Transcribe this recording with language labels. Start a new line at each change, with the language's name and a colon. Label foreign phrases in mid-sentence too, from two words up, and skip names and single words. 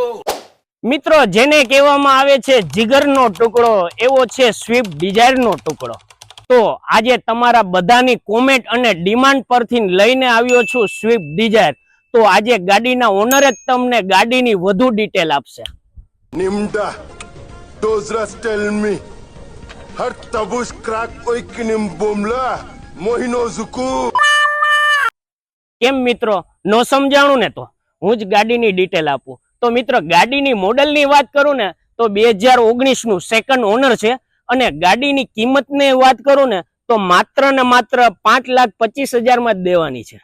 Gujarati: મિત્રો, જેને કહેવામાં આવે છે જીગરનો ટુકડો, એવો છે સ્વિફ્ટ ડિઝાયરનો ટુકડો. તો આજે તમારા બધાની કોમેન્ટ અને ડિમાન્ડ પરથી લઈને આવ્યો છું સ્વિફ્ટ ડિઝાયર. તો આજે ગાડીના ઓનર જ તમને ગાડીની વધુ ડિટેલ આપશે. Nimda, Dozras tell me. Har tabush crack oikinim bomla, mohino zuku. કેમ મિત્રો, નો સમજાણું ને? તો હું જ ગાડીની ડિટેલ આપું. તો મિત્રો, ગાડીની મોડલની વાત કરું ને તો 2019 નું
English: second owner
Gujarati: છે. અને ગાડીની કિંમતની વાત કરું ને તો માત્ર ને માત્ર 5,25,000 માં જ દેવાની છે.